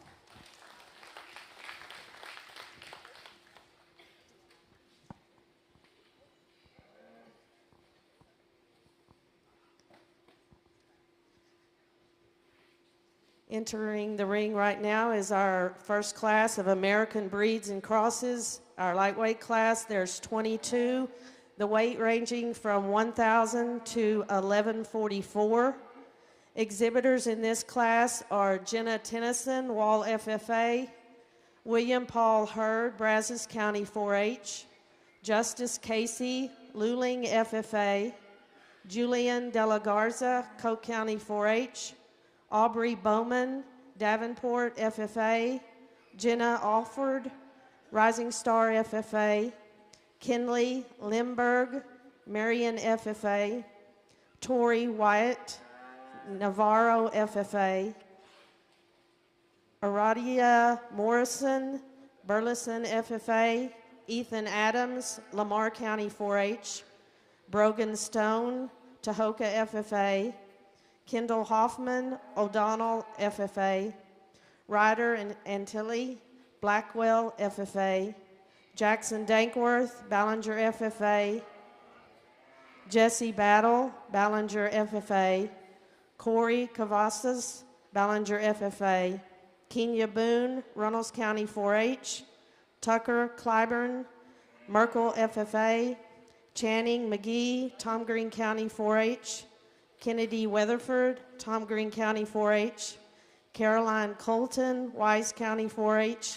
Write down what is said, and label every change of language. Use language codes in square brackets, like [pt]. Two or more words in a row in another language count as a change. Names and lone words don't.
[en] Entering the ring right now is our first class of American Breeds and Crosses, our lightweight class. There's 22, the weight ranging from 1,000 to 1,144. Exhibitors in this class are Jenna Tennyson, Wall FFA, William Paul Hurd, Brazos County 4-H, Justice Casey, Luling FFA, Julian De La Garza, Coke County 4-H, Aubrey Bowman, Davenport FFA, Jenna Alford, Rising Star FFA, Kinley Limburg, Marion FFA, Tori Wyatt, Navarro FFA, Aradia Morrison, Burleson FFA, Ethan Adams, Lamar County 4-H, Brogan Stone, Tahoka FFA, Kendall Hoffman, O'Donnell FFA, Ryder and Antilli, Blackwell FFA, Jackson Dankworth, Ballinger FFA, Jesse Battle, Ballinger FFA. Corey Cavazos, Ballinger FFA. Kenya Boone, Runnels County 4-H. Tucker Clyburn, Merkel FFA. Channing McGee, Tom Green County 4-H. Kennedy Weatherford, Tom Green County 4-H. Caroline Colton, Wise County 4-H.